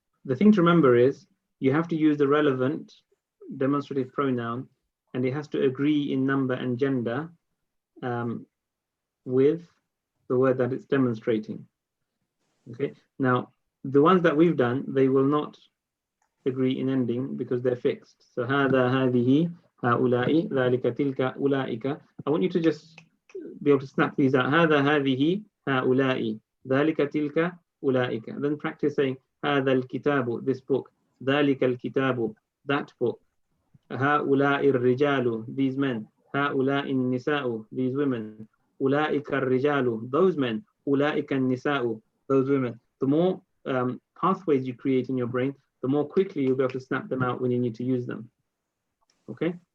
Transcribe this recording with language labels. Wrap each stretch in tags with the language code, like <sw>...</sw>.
<en>The thing to remember is you have to use the relevant demonstrative pronoun, and it has to agree in number and gender with the word that it's demonstrating. Okay. Now, the ones that we've done, they will not agree in ending because they're fixed. So</en> <ar>هذا هذه هؤلاء ذلك تلك أولئك.</ar> <en>I want you to just be able to snap these out.</en> <ar>هذا هذه هؤلاء ذلك تلك أولئك.</ar> <en>Then practice saying</en> <ar>هذا الكتاب,</ar> <en>this book.</en> <ar>ذلك الكتاب,</ar> <en>that book.</en> <ar>هؤلاء الرجال,</ar> <en>these men.</en> <ar>هؤلاء النساء,</ar> <en>these women.</en> <ar>أولئك الرجال,</ar> <en>those men.</en> <ar>أولئك النساء,</ar> <en>those women. The more pathways you create in your brain, the more quickly you'll be able to snap them out when you need to use them. Okay.</en>